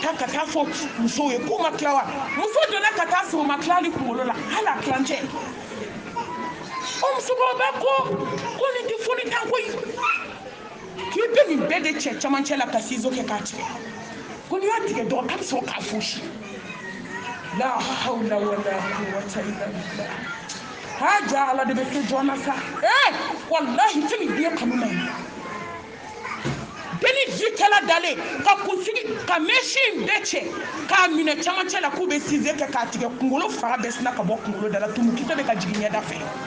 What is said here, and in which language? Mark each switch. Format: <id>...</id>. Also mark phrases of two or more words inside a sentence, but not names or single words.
<bm>taa fɔ musow ye k'u ma tila wa muso donna ka taa sɔrɔ u ma tila hali kunkolo la hali a tilancɛ o musokɔrɔba ko nin tɛ foni tan koyi k'i bɛ nin bɛɛ de cɛ camancɛ la ka ciseau kɛ k'a tigɛ ko n'i y'a tigɛ dɔrɔn k'a bɛ sɔrɔ k'a fosi la</bm> <ar>حول ولا قوة إلا بالله</ar> <bm>haja ala de bɛ kɛ jɔn na sa wallahi fɛn min diɲɛ kanu man ɲi deni jikɛla dalen ka kunsigi ka mɛsin bɛɛ cɛ k'a minɛ camancɛ la k'u bɛ ciseau kɛ k'a tigɛ kunkolo fara bɛɛ sina ka bɔ kunkolo da la tumukisɛ bɛ ka jigin ɲɛda fɛ</bm>